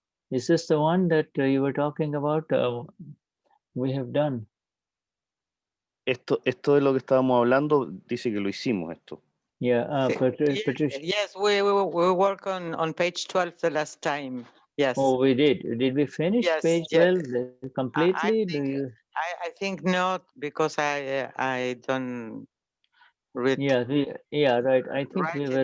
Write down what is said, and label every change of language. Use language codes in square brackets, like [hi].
[en] Is this the one that you were talking about? We have done. [es] Esto es lo que estábamos hablando. Dice que lo hicimos esto. [en] Yeah, Patricia. Yes, we work on page 12 the last time. Yes. Oh, we did. Did we finish page 12 completely? I think not, because I don't read. Yeah, right. I think we were